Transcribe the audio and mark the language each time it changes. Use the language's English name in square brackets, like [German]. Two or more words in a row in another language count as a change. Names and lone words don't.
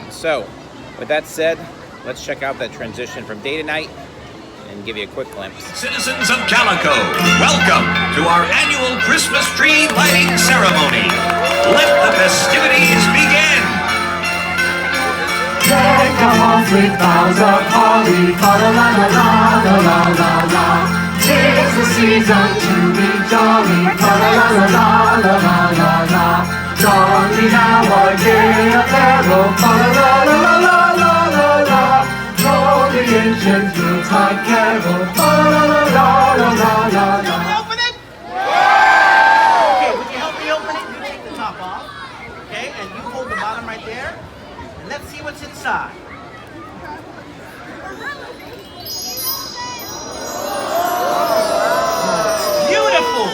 [English] So, with that said, let's check out that transition from day to night and give you a quick glimpse. Citizens of Calico, welcome to our annual Christmas tree lighting ceremony. Let the festivities begin. Deck the halls with boughs of holly, fa-la-la-la-la-la-la-la-la. 'Tis the season to be jolly, fa-la-la-la-la-la-la-la-la. Jolly now our gay apparel, fa-la-la-la-la-la-la-la. Roll the ancient Yuletide carol, fa-la-la-la-la-la-la-la. Open it? Okay, would you help me open it? You take the top off. Okay, and you hold the bottom right there. And let's see what's inside. Beautiful!